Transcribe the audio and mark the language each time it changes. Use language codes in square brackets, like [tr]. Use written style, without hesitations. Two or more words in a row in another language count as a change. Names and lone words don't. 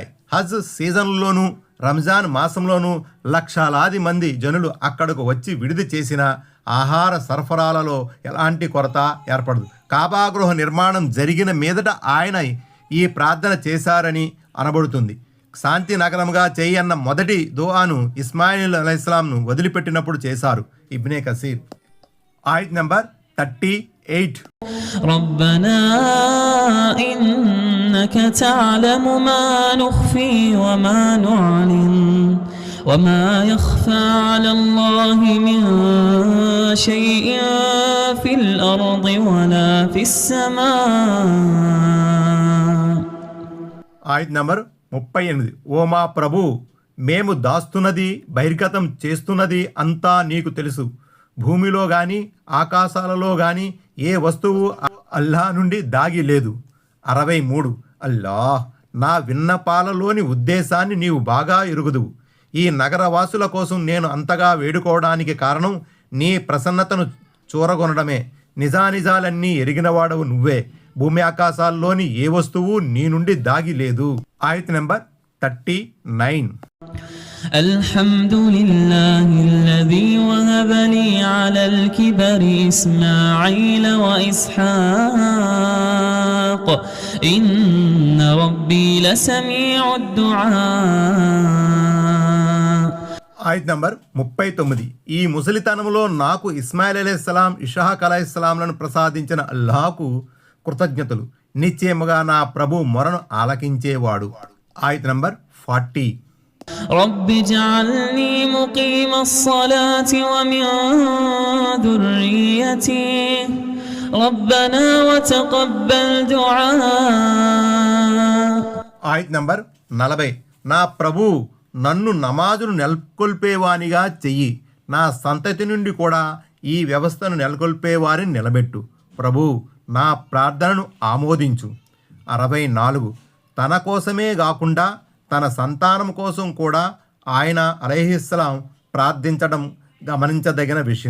[te] హజ్ సీజన్లోనూ రంజాన్ మాసంలోనూ లక్షలాది మంది జనులు అక్కడకు వచ్చి విడిది చేసిన ఆహార సరఫరాలలో ఎలాంటి కొరత ఏర్పడదు. కాబా గృహ నిర్మాణం జరిగిన మీదట ఆయన ఈ ప్రార్థన చేశారని అనబడుతుంది. శాంతి నగరంగా చేయన్న మొదటి దుఆను ఇస్మాయిల్ అలైహిస్సలాంను వదిలిపెట్టినప్పుడు చేశారు. ఇబ్నే కసీర్. ఆయత్ నంబర్ 38. [ar] ربنا إنك تعلم ما نخفي وما نعلن وما يخفى على الله من شيء في الأرض ولا في السماء. [te] ఆయత్ నంబర్ 38. ఓ మా ప్రభు, మేము దాస్తున్నది బహిర్గతం చేస్తున్నది అంతా నీకు తెలుసు. భూమిలో గాని ఆకాశాలలో గాని ఏ వస్తువు అల్లా నుండి దాగి లేదు. 63 అల్లాహ్, నా విన్నపాలలోని ఉద్దేశాన్ని నీవు బాగా ఎరుగుదువు. ఈ నగరవాసుల కోసం నేను అంతగా వేడుకోవడానికి కారణం నీ ప్రసన్నతను చూరగొనడమే. నిజానిజాలన్నీ ఎరిగినవాడవు నువ్వే. భూమి ఆకాశాల్లోని ఏ వస్తువు నీ నుండి దాగి లేదు. ఆయత్ నెంబర్ 39. [ar] الحمد لله الذي وهب لي على الكبر إسماعيل وإسحاق إن ربي لسميع الدعاء. [te] ఆయత్ నంబర్ 39. ఈ ముసలితనంలో నాకు ఇస్మాయిల్ అలైహిస్సలాం, ఇషాక్ అలైహిస్సలాంలను ప్రసాదించిన అల్లాహకు కృతజ్ఞతలు. నిశ్చయముగా నా ప్రభు మొరను ఆలకించేవాడు. ఆయత్ నంబర్ 40. [ar] رب اجعلني مقيم الصلاة ومن ذريتي ربنا وتقبل دعاء. [te] ఆయత్ నంబర్ 40. నా ప్రభు నన్ను నమాజును నెలకొల్పేవానిగా చెయ్యి, నా సంతతి నుండి కూడా ఈ వ్యవస్థను నెలకొల్పేవారిని నిలబెట్టు. ప్రభు నా ప్రార్థనను ఆమోదించు. 64. తన కోసమే కాకుండా తన సంతానం కోసం కూడా ఆయన అలైహిస్సలాం ప్రార్థించడం గమనించదగిన విషయం.